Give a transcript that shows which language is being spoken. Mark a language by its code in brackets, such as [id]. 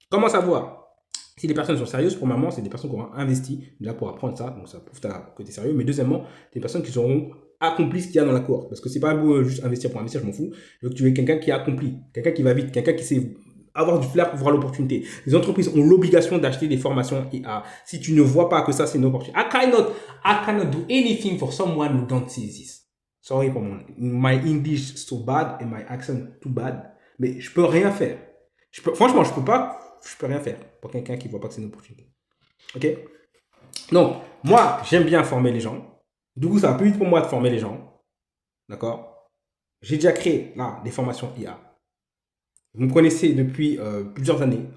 [fr] Comment savoir si les personnes sont sérieuses? Premièrement, c'est des personnes qui auront investi déjà pour apprendre ça, donc ça prouve que tu es sérieux. Mais deuxièmement, des personnes qui auront accompli ce qu'il y a dans la cohorte. Parce que c'est pas beau juste investir pour investir, je m'en fous. Je veux que tu aies quelqu'un qui a accompli, quelqu'un qui va vite, quelqu'un qui sait avoir du flair pour voir l'opportunité. Les entreprises ont l'obligation d'acheter des formations IA. Si tu ne vois pas que ça, c'est une opportunité. [en] I cannot do anything for someone who don't see this. Sorry for my English is so bad and my accent too bad. [fr] Mais je peux rien faire. Franchement, je peux rien faire pour quelqu'un qui ne voit pas que c'est une opportunité. Ok? Donc, moi, j'aime bien former les gens. Du coup, ça va plus vite pour moi de former les gens. D'accord? J'ai déjà créé, là, des formations IA. Vous me connaissez depuis plusieurs années.